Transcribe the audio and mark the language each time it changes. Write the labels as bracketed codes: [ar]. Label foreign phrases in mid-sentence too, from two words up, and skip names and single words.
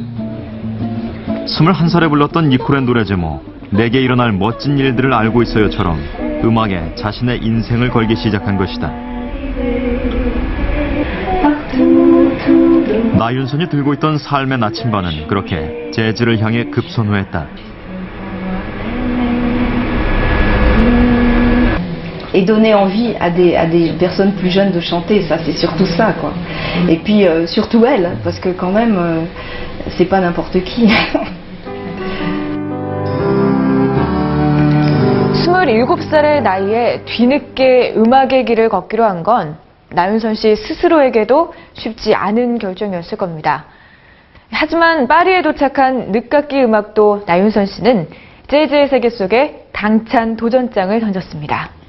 [ko] 21살에 불렀던 니콜의 노래 제목 내게 일어날 멋진 일들을 알고 있어요처럼 음악에 자신의 인생을 걸기 시작한 것이다. 나윤선이 들고 있던 삶의 나침반은 그렇게 재즈를 향해 급선호했다. [fr] Et donner envie à des personnes plus jeunes de chanter, ça c'est surtout ça quoi. Et puis surtout elle, parce que quand même c'est pas n'importe qui. [ko] 27살의 나이에 뒤늦게 음악의 길을 걷기로 한 건 나윤선 씨 스스로에게도 쉽지 않은 결정이었을 겁니다. 하지만 파리에 도착한 늦깎이 음악도 나윤선 씨는 재즈의 세계 속에 당찬 도전장을 던졌습니다.